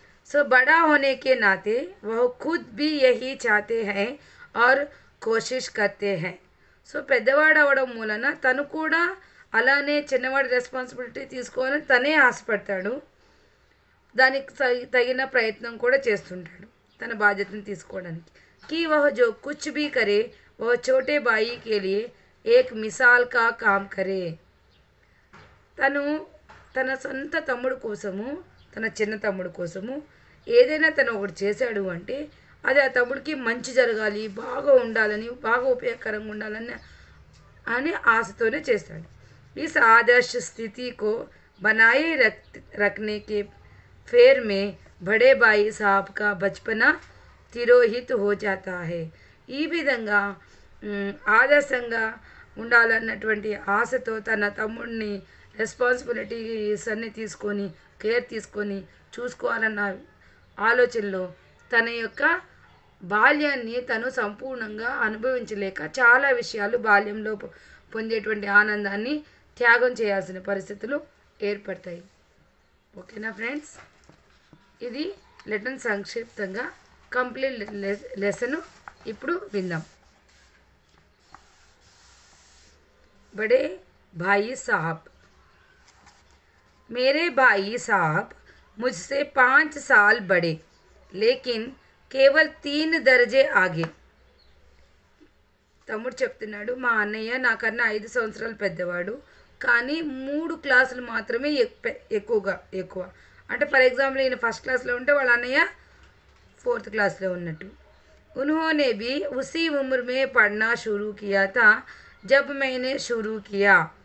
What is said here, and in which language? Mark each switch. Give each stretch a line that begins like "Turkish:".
Hindi: So బడా హోనే కే నాతే వహ్ ఖుద్ భీ యహీ చాతే high और కోషిష్ కర్తే high.
Telugu: So పెద్దవాడు అవడం మూలన తను కూడా అలానే చిన్నవాడి రెస్పాన్సిబిలిటీ తీసుకోవాలని తనే ఆశపడతాడు, దానికి తగిన ప్రయత్నం కూడా చేస్తుంటాడు తన బాధ్యతను తీసుకోవడానికి.
Hindi: कि वह जो कुछ भी करे वह छोटे भाई के लिए एक मिसाल का काम करे.
Telugu: తను తన సొంత తమ్ముడు కోసము, తన చిన్న తమ్ముడు కోసము ఏదైనా తను ఒకటి చేశాడు అంటే అది ఆ తమ్ముడికి మంచి జరగాలి, బాగా ఉండాలని, బాగా ఉపయోగకరంగా ఉండాలని అని ఆశతోనే చేస్తాడు.
Hindi: इस आदर्श स्थिति को बनाए रखने के फेर में बड़े भाई साहब का बचपना తిరోహిత్ హో జాతా హై.
Telugu: ఈ విధంగా ఆదర్శంగా ఉండాలన్నటువంటి ఆశతో తన తమ్ముడిని రెస్పాన్సిబిలిటీస్ అన్నీ తీసుకొని కేర్ తీసుకొని చూసుకోవాలన్న ఆలోచనలో తన యొక్క బాల్యాన్ని తను సంపూర్ణంగా అనుభవించలేక చాలా విషయాలు బాల్యంలో పొందేటువంటి ఆనందాన్ని త్యాగం చేయాల్సిన పరిస్థితులు ఏర్పడతాయి. ఓకేనా ఫ్రెండ్స్, ఇది లెసన్ సంక్షిప్తంగా కంప్లీట్ లెసన్ ఇప్పుడు విందాం.
Hindi: बड़े भाई साहब, मेरे भाई साहब मुझसे 5 साल बड़े लेकिन केवल 3 दर्जे आगे.
Telugu: తమ్ముడు చెప్తున్నాడు, మా అన్నయ్య నాకన్నా 5 సంవత్సరాలు పెద్దవాడు, కానీ 3 క్లాసులు మాత్రమే ఎక్కువ. అంటే
English: for example
Telugu: ఈయన ఫస్ట్ క్లాస్లో ఉంటే వాళ్ళ అన్నయ్య 4th క్లాస్లో ఉన్నట్టు.
Hindi: उन्होंने भी उसी उम्र में पढ़ना शुरू किया था जब मैंने शुरू किया.